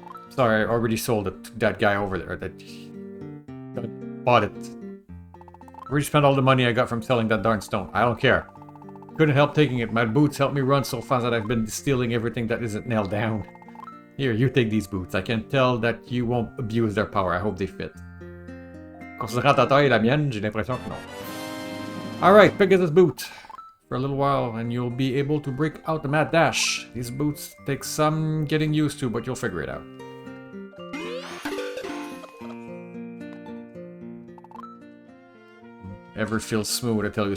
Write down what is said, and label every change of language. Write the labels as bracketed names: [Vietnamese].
[English] Sorry, I already sold it to that guy over there. That bought it. I already spent all the money I got from selling that darn stone. I don't care. Couldn't help taking it. My boots helped me run so fast that I've been stealing everything that isn't nailed down. Here, you take these boots. I can tell that you won't abuse their power. I hope they fit. [French] Considérant ta taille et la mienne, j'ai l'impression que non. [English] Alright, pick up this boot. For a little while, and you'll be able to break out the mad dash. These boots take some getting used to, but you'll figure it out. Ever feels smooth, I tell you.